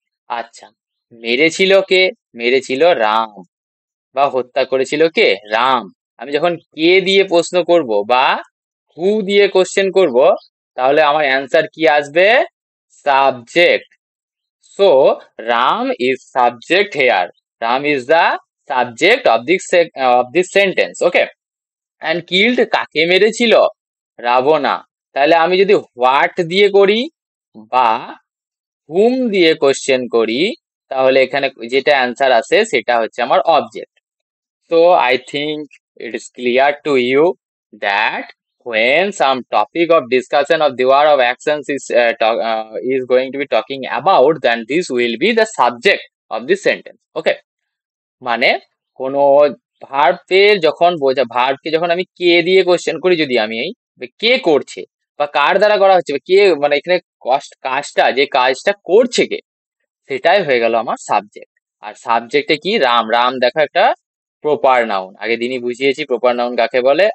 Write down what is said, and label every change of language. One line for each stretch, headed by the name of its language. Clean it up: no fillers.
Bangla: আচ্ছা, মেরেছিল কে? মেরেছিল রাম। বা হত্যা করেছিল কে? রাম। আমি যখন কে দিয়ে প্রশ্ন করব বা হু দিয়ে কোশ্চেন করব, তাহলে আমার অ্যান্সার কি আসবে?
English: Subject. So Ram is subject here. Ram is the subject of this sentence. Okay. And killed
Bangla: কাকে মেরেছিল? রাবণা। তাহলে আমি যদি হোয়াট দিয়ে করি বা হুম দিয়ে কোশ্চেন করি, তাহলে এখানে যেটা অ্যান্সার আসে সেটা হচ্ছে আমার object.
English: So I think it is clear to you that when some topic of discussion of the word of actions is going to be talking about, then this will be the subject of this sentence.
Bangla: Okay, মানে কোনো ভার্বের যখন ভার্বকে যখন আমি কে দিয়ে question করি, যদি আমি এই কে করছে বা কার দ্বারা করা হচ্ছে বা কে, মানে এখানে কাজটা, যে কাজটা করছে কে, সেটাই হয়ে গেল আমার সাবজেক্ট। আর সাবজেক্টে কি, রাম। রাম দেখো একটা প্রপার নাউন, আগে দিনই বুঝিয়েছি প্রপার নাউন কাকে বলে।